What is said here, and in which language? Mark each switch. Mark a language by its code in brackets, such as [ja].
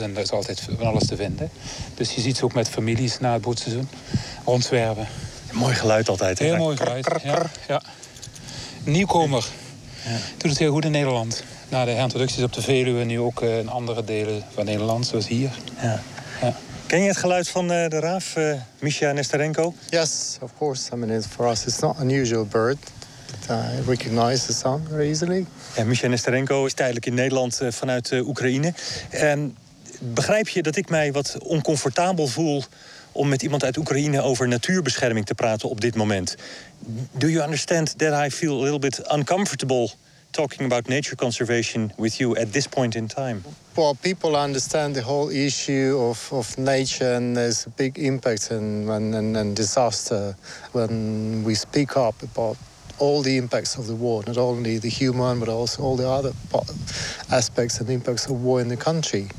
[nl] En er is altijd van alles te vinden. Dus je ziet ze ook met families na het broedseizoen rondzwerven. Mooi geluid altijd. Heel mooi geluid. Ja. Nieuwkomer. Ja. Doet het heel goed in Nederland. Na de herintroducties op de Veluwe nu ook in andere delen van Nederland, zoals hier. Ja. Ja. Ken je het geluid van de raaf, Misha Nesterenko? [en] Yes, of course. I mean, for us it's not unusual bird. I recognize the sound very easily. [nl] Ja, Misha Nesterenko is tijdelijk in Nederland vanuit Oekraïne. En begrijp je dat ik mij wat oncomfortabel voel om met iemand uit Oekraïne over natuurbescherming te praten op dit moment? [en] Do you understand that I feel a little bit uncomfortable talking about nature conservation with you at this point in time? Well, people understand the whole issue of nature, and there's a big impact and disaster when we speak up about all the impacts of the war, not only the human, but also all the other aspects and impacts of war in the country.